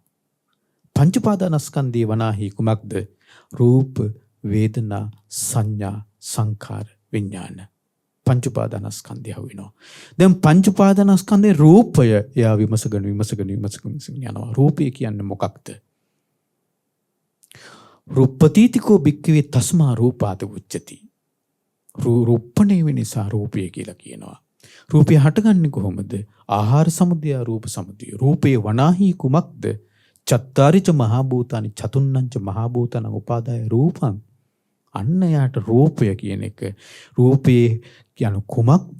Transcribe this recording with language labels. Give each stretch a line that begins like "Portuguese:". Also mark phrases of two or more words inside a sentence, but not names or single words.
Sinhala: පංච උපාදානස්කන්ධය වනාහි කුමක්ද? රූප, වේදනා, සංඥා, සංඛාර, විඥාන. පංච උපාදානස්කන්ධය අහුවෙනවා. දැන් පංච උපාදානස්කන්ධේ රූපය එයා විමසගෙන යනවා. රූපය කියන්නේ මොකක්ද?
Pali: රූපපතිතිකෝ භික්ඛවේ තස්මා රූපාත උච්චති.
Sinhala: රූපණේ වෙන නිසා රූපය කියලා කියනවා. රූපය හටගන්නේ කොහොමද?
Pali: ආහාර සමුදය, රූප සමුදය.
Sinhala: රූපේ වනාහි කුමක්ද?
Pali: චත්තාරිච මහා භූතානි චතුන්නංච මහා භූතං උපාදාය රූපං.
Sinhala: අන්න යාට රූපය කියන එක. රූපේ කියන කුමක්ද?